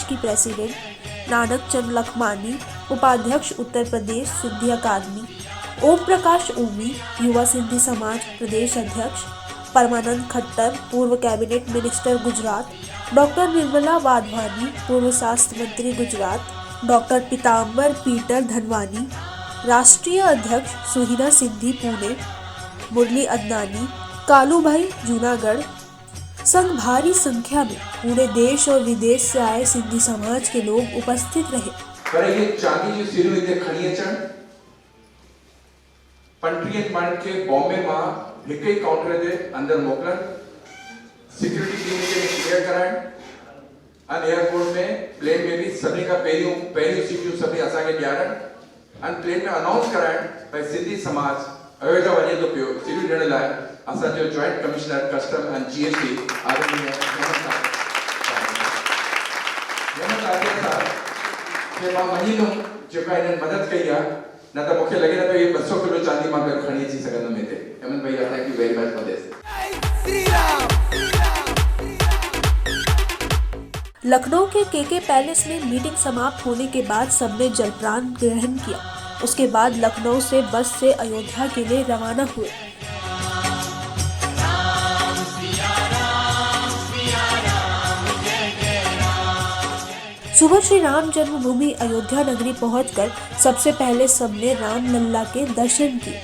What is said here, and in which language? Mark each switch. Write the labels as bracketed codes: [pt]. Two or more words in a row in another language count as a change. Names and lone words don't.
[hi] की प्रेसिडेंट, नानक चंद लखमानी उपाध्यक्ष उत्तर प्रदेश सिंधी अकादमी, ओम प्रकाश ओमी युवा सिंधी समाज प्रदेश अध्यक्ष, परमानंद खट्टर पूर्व [en] cabinet minister [hi] गुजरात, डॉक्टर निर्मला वाधवानी पूर्व स्वास्थ्य मंत्री गुजरात, डॉक्टर पीताम्बर पीटर धनवानी राष्ट्रीय अध्यक्ष सुहिना सिंधी पुणे, मुरली अदनानी, कालू भाई जूनागढ़। संग भारी संख्या में पूरे देश और विदेश से आए सिंधी समाज के लोग उपस्थित रहे। [sd] पर ये चांदी जी सीरियो इते खणी अचण पंटीह माण्हुनि खे बॉम्बे मां हिक ही काउंटर ते अंदर मोकलन, [en] security team [sd] खे क्लियर कराइण ऐं एयरपोर्ट में प्लेन में भी सभी का पहिरियों सीटियूं सभी असांखे ॾियारण ऐं प्लेन में अनाउंस कराइण भई सिंधी समाज अयोध्या वञे थो पियो सीटियूं ॾियण लाइ असांजो [en] joint commissioner customs and GST [sd] आदरणीय हेमंत आर्या साहब खे मां मञींदुमि जेका हिननि मदद कई आहे, न त मूंखे लॻे न पियो इहे 200 किलो चांदी मां खणी अची सघंदुमि हिते। [en] हेमंत भैया thank you very much for this. [hi] लखनऊ के केके पैलेस में मीटिंग समाप्त होने के बाद सबने जलपान ग्रहण किया। उसके बाद लखनऊ से बस से अयोध्या के लिए रवाना हुए। सुबह श्री राम जन्मभूमि अयोध्या नगरी पहुंचकर सबसे पहले सबने राम लल्ला के दर्शन किए।